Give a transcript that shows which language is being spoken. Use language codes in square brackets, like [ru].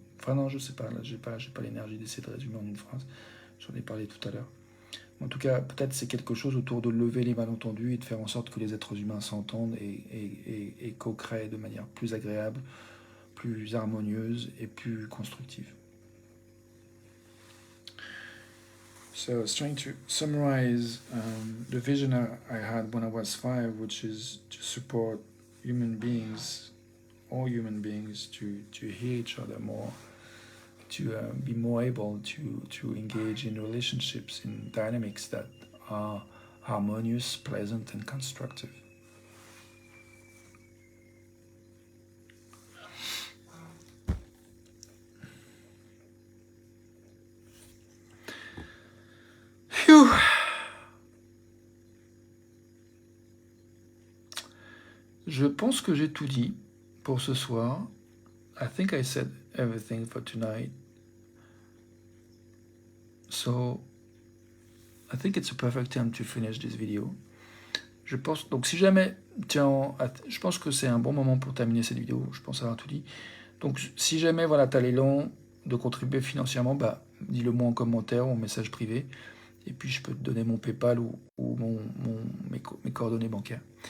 [fr] Enfin non, je sais pas, là j'ai pas l'énergie d'essayer de résumer en une phrase. J'en ai parlé tout à l'heure. En tout cas, peut-être c'est quelque chose autour de lever les malentendus et de faire en sorte que les êtres humains s'entendent et co-créent de manière plus agréable, plus harmonieuse et plus constructive. [en] So I was trying to summarize the vision I had when I was 5, which is to support human beings, all human beings, to hear each other more, to be more able to engage in relationships, in dynamics that are harmonious, pleasant, and constructive. Phew. [fr] Je pense que j'ai tout dit pour ce soir. [en] I think I said everything for tonight. So I think it's a perfect time to finish this video. [fr] Je pense, donc si jamais je pense que c'est un bon moment pour terminer cette vidéo. Je pense avoir tout dit. Donc si jamais voilà, tu as l'élan de contribuer financièrement, dis-le moi en commentaire ou en message privé. et puis je peux te donner mon PayPal ou mes coordonnées bancaires.